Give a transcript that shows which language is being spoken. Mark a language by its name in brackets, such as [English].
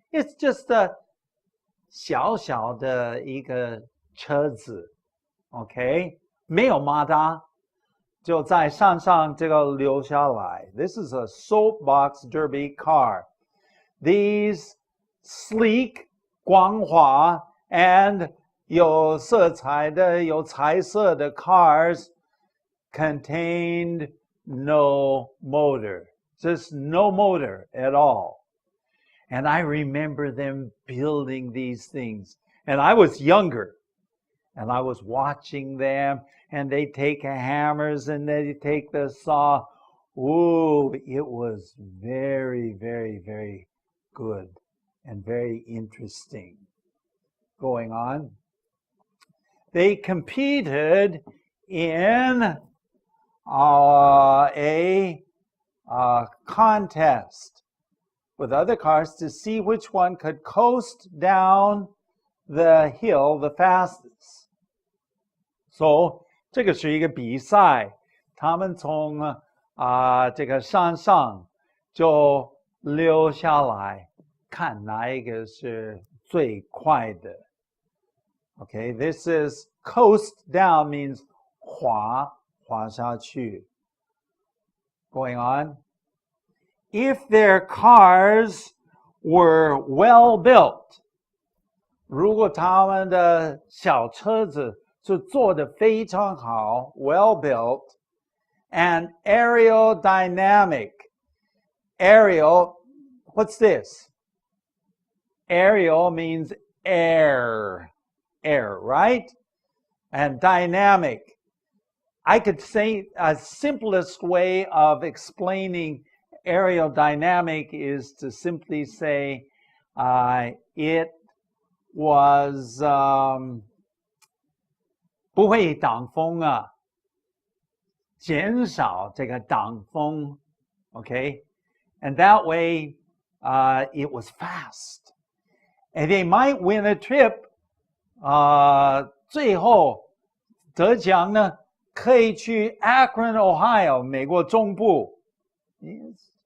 [English] It's just a [Chinese] 小小的一个车子 [English] okay? [Chinese] 没有马达，就在山上这个留下来。 [English] This is a soapbox derby car. These sleek, 光滑 and [Chinese] 有色彩的、有彩色的 [English] cars contained no motor. Just no motor at all. And I remember them building these things. And I was younger. And I was watching them. And they take hammers and they take the saw. Ooh, it was very, very, very good and very interesting going on. They competed in a contest with other cars to see which one could coast down the hill the fastest. [Chinese] So, 这个是一个比赛，他们从这个山上就溜下来，看哪一个是最快的。 [English] Okay, this is coast down means 滑下去。 Going on. If their cars were well built, [Chinese] 如果他们的小车子是做得非常好 [English] well built, and aerodynamic. Aerial, what's this? Aerial means air, right? And dynamic. I could say a simplest way of explaining aerodynamic is to simply say it [Chinese] was 不会挡风啊，减少这个挡风 okay? [English] And that way, it was fast. And they might win a trip. [Chinese] 最后得奖呢，可以去 Akron, Ohio, 美国中部。Yes.